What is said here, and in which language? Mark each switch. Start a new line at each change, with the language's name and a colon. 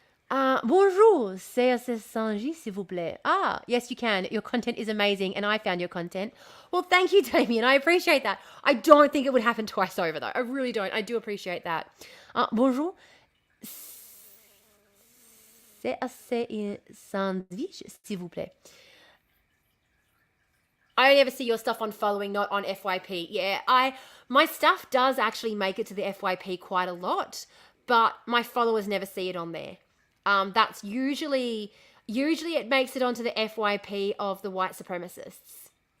French: Bonjour, c'est Sanji, s'il vous plaît.
English: Ah, yes, you can. Your content is amazing, and I found your content. Well, thank you, Damien. I appreciate that. I don't think it would happen twice over, though. I really don't. I do appreciate that.
French: Bonjour, c'est un sandwich, s'il vous plaît.
English: I only ever see your stuff on following, not on FYP. Yeah, my stuff does actually make it to the FYP quite a lot, but my followers never see it on there. That's usually it makes it onto the FYP of the white supremacists.